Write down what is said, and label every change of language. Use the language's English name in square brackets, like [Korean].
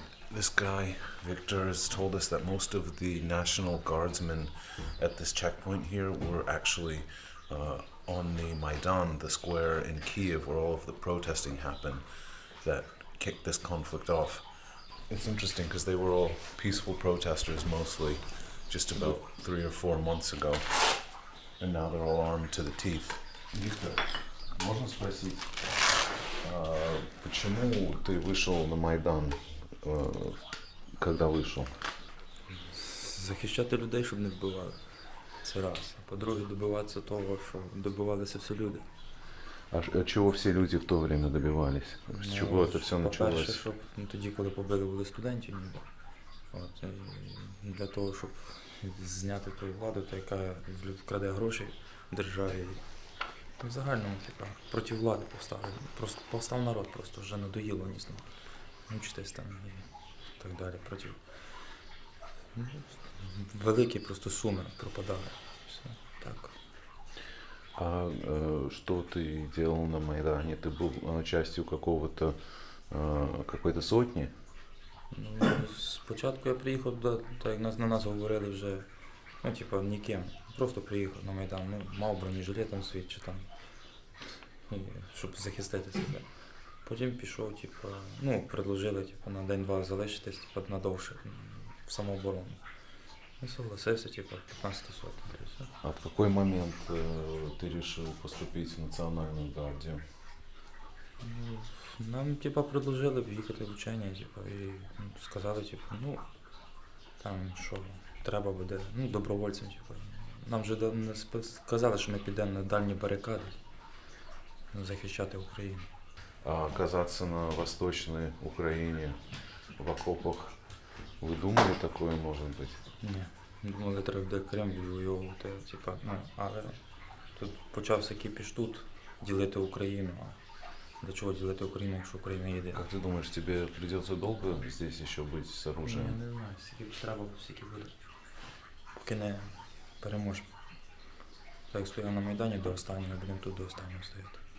[English] This guy, Victor, has told us that most of the National Guardsmen at this checkpoint here were actually on the Maidan, the square in Kiev where all of the protesting happened that kicked this conflict off. It's interesting because they were all peaceful protesters mostly just about 3 or 4 months ago, and now they're all armed to the teeth. [Russian] Victor, можно спросить, почему ты вышел на Майдан, когда вышел? [Ukrainian] Захищати людей, щоб не вбивали. Це раз. А по-друге, добиватися того, що добивалися всі люди. [Russian] А чего все люди в то время добивались? С чего это все [Ukrainian] По-перше, [Russian] началось? [Ukrainian] щоб тоді, коли побили були студентів, ніби. От, і для того, щоб зняти ту владу, та яка вкраде гроші в державі. В загальному така, проти влади поставили. Просто повстав народ, просто вже надоїло нісно. Мучитись там і так далі. Проти. Великі просто суми пропадали. Все, так. [Russian] А что ты делал на Майдане? Ты был частью какой-то сотни? [Ukrainian] Ну, спочатку я приїхав, так як на нас говорили вже, ну, типа, ніким. Просто приїхав на Майдан, ну, мав бронежилет там свій, чи там, щоб захистити себе. Потім пішов, типа, ну, предложили, типа, на день-два залишитись, типа, надовше в самооборону. І согласився, типа, 15 сотень. [Russian] А в какой момент ты решил поступить в Национальную гвардию? [Ukrainian] Ну, нам, типа, предложили в'їхати в учення, типа, і сказали, типа, ну, там, що треба буде, ну, добровольцем, типа. Нам вже сказали, що ми підемо на дальні барикади захищати Україну. [Russian] А оказаться на Восточной Украине в окопах, вы думали, такое может быть? [Ukrainian] Ні. Думали, треба буде Крим відвоювати, типа, ну, але тут почався кіпіш тут, ділити Україну. А для чого ділити Україну, якщо Україна єдина? [Russian] Как ты думаешь, тебе придется долго здесь еще быть с оружием? [Ukrainian] Я не знаю, скільки треба, скільки буде. Поки не переможемо. Так як стояв на Майдані до останнього, будемо тут до останнього стояти.